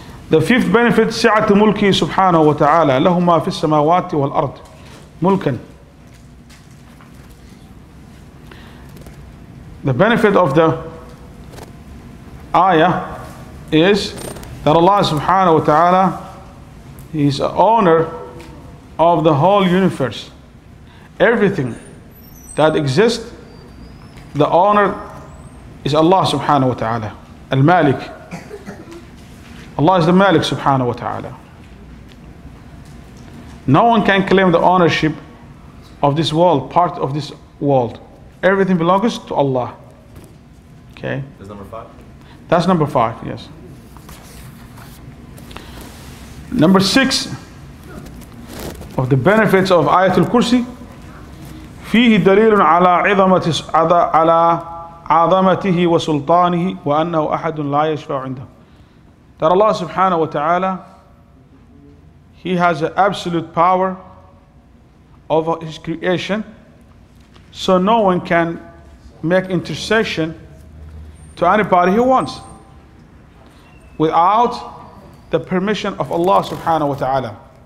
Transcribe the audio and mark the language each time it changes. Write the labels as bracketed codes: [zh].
[en] The fifth benefit, [ar] سعة ملكه سبحانه وتعالى له ما في السماوات والأرض ملكا. [en] The benefit of the ayah is that Allah subhanahu wa ta'ala is the owner of the whole universe. Everything that exists, the owner is Allah subhanahu wa ta'ala. Al-Malik. Allah is the Malik subhanahu wa ta'ala. No one can claim the ownership of this world, part of this world. Everything belongs to Allah. Okay? That's number 5? That's number 5, yes. Number 6 of the benefits of Ayat al-Kursi, [ar] فيه دليل على عظمته وسلطانه وأنه أحد لا يشفع عنده. [en] That Allah subhanahu wa ta'ala, He has an absolute power over His creation, so no one can make intercession to anybody he wants without the permission of Allah subhanahu wa ta'ala.